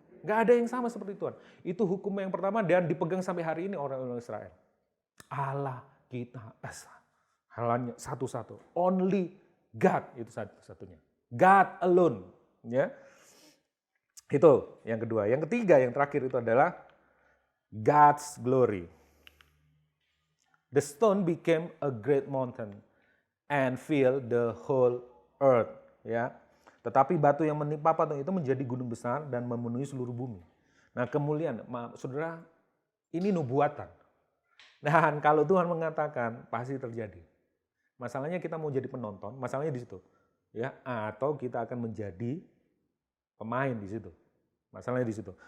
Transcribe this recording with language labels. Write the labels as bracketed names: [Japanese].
[Indonesian] Nggak ada yang sama seperti Tuhan. Itu hukum yang pertama dan dipegang sampai hari ini orang-orang Israel. Allah kita Esa. Halanya satu-satu. [English] Only God [Indonesian] itu satu-satunya. [English] God alone. [Indonesian] Ya. Itu yang kedua. Yang ketiga, yang terakhir itu adalah God's glory. [English] The stone became a great mountain and filled the whole earth. [Indonesian] Ya. Tetapi batu yang menimpa patung itu menjadi gunung besar dan memenuhi seluruh bumi. Nah kemuliaan, saudara, ini nubuatan. Dan kalau Tuhan mengatakan, pasti terjadi. Masalahnya kita mau jadi penonton, masalahnya di situ. Ya, atau kita akan menjadi pemain di situ. Masalahnya di situ.